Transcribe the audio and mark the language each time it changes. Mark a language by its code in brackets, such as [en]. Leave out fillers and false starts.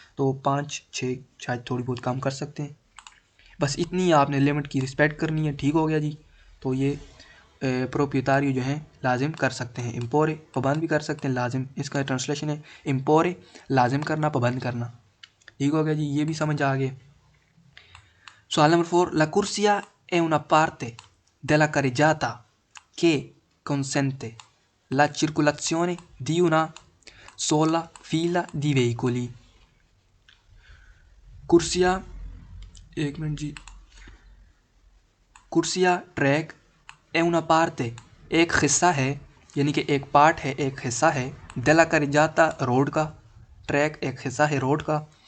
[hi] तो 5-6 शायद थोड़ी बहुत कम कर सकते हैं, बस इतनी आपने लिमिट की रिस्पेक्ट करनी है, ठीक हो गया जी। तो ये प्रोप्रियतारी जो हैं लाजिम कर सकते हैं, इम्पोरे पाबंद भी कर सकते हैं, लाजिम इसका ट्रांसलेशन है इम्पोरे, लाजिम करना, पाबंद करना, ठीक हो गया जी, ये भी समझ आ गया। सवाल number 4, [it] la corsia è una parte della carreggiata che consente la circolazione di una sola fila di veicoli। [hi] कुर्सिया, एक मिनट जी, कुर्सिया ट्रैक, ए [it] una parte [hi] एक हिस्सा है, यानी कि एक पार्ट है, एक हिस्सा है, [it] della carreggiata [hi] रोड का, ट्रैक एक हिस्सा है रोड का,